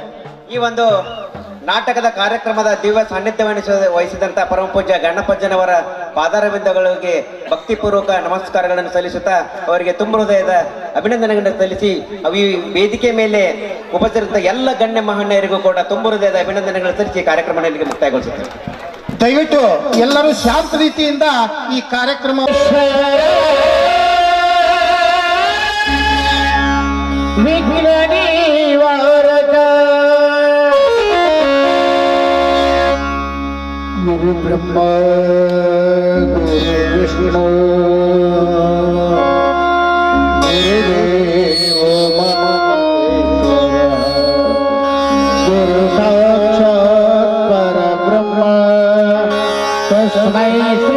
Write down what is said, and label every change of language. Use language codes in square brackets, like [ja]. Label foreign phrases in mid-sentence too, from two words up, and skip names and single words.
[kn] ಈ ಒಂದು ನಾಟಕದ ಕಾರ್ಯಕ್ರಮದ ದಿವ್ಯ ಸಾನ್ನಿಧ್ಯವನ್ನು ವಹಿಸಿದಂತ ಪರಮ ಪೂಜ್ಯ ಗಣಪಜ್ಜನವರ ಪಾದಾರವಿಂದಗಳಿಗೆ ಭಕ್ತಿಪೂರ್ವಕ ನಮಸ್ಕಾರಗಳನ್ನು ಸಲ್ಲಿಸುತ್ತಾ ಅವರಿಗೆ ತುಂಬ ಹೃದಯದ ಅಭಿನಂದನೆಗಳನ್ನು ಸಲ್ಲಿಸಿ, ಈ ವೇದಿಕೆ ಮೇಲೆ ಉಪಸ್ಥಿತ ಎಲ್ಲ ಗಣ್ಯ ಮಹನೀಯರಿಗೂ ಕೂಡ ತುಂಬ ಹೃದಯದ ಅಭಿನಂದನೆಗಳನ್ನು ಸಲ್ಲಿಸಿ ಕಾರ್ಯಕ್ರಮ ಇಲ್ಲಿಗೆ ಮುಕ್ತಾಯಗೊಳಿಸುತ್ತೇವೆ. ದಯವಿಟ್ಟು ಎಲ್ಲರೂ ಶಾಂತ ರೀತಿಯಿಂದ ಈ ಕಾರ್ಯಕ್ರಮ [sa] ಗುರು ಬ್ರಹ್ಮ ಗುರು ವಿಷ್ಣು ಗುರುದೇವೋ ಮಹೇಶ್ವರ ಗುರು ಸಾಕ್ಷಾತ್ ಪರಬ್ರಹ್ಮ ತಸ್ಮೈ